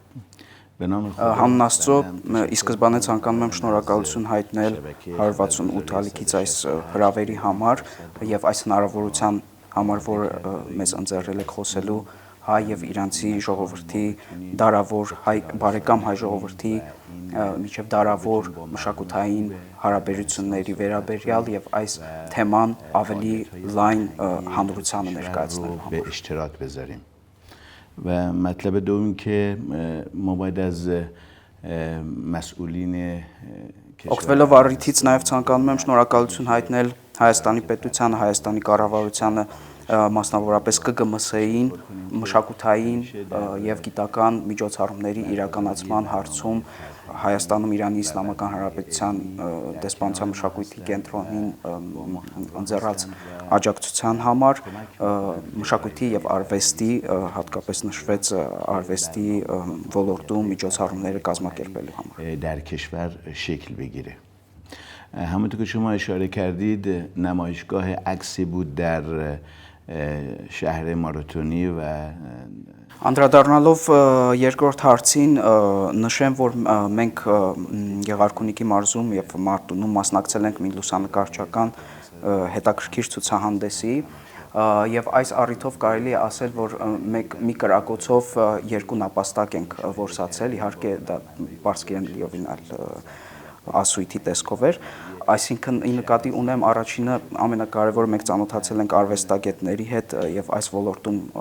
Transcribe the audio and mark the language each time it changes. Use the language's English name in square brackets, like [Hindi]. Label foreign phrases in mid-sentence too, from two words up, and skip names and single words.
[Armenian] Հանուն Աստծո, ի սկզբանե ցանկանում եմ շնորհակալություն հայտնել 168 ալիքից այս հրավերի համար եւ այս հնարավորության համար, որ մեզ ընձեռել եք խոսելու հայ եւ իրանցի ժողովրդի դարավոր հայ բարեկամ հայ ժողովրդի միջև դարավոր մշակութային հարաբերությունների վերաբերյալ եւ այս թեման ավելի լայն հանրությանը ներկայացնելու [Persian] و مطلب دوم که ما باید از مسئولین [Armenian] Օգտվելով առիթից նաև ցանկանում եմ շնորհակալություն հայտնել Հայաստանի պետությանը, Հայաստանի կառավարությանը, մասնավորապես ԿԳՄՍ-ին, մշակութային եւ գիտական միջոցառումների իրականացման հարցում Հայաստանում Իրանի Իսլամական Հանրապետության դեսպանության մշակույթի կենտրոնին ընձեռած աջակցության համար մշակույթի եւ արվեստի հատկապես նշվեց արվեստի ոլորտում միջոցառումները կազմակերպելու համար [Persian] در کشور شکل بگیره. همونطور که شما اشاره کردید نمایشگاه عکسی بود در شهر ماراتونی و [Armenian] Անդրադառնալով երկրորդ հարցին նշեմ, որ մենք Գեղարքունիքի մարզում եւ Մարտունում մասնակցել ենք մի լուսանկարչական հետաքրքիր ցուցահանդեսի եւ այս առիթով կարելի է ասել, որ մի կրակոցով երկու նապաստակ ենք որսացել, իհարկե դա բարձրին լիովին ասույթի տեսքով էր, այսինքն ի նկատի ունեմ առաջինը ամենակարևորը մենք ծանոթացել ենք արվեստագետների հետ եւ այս ոլորտում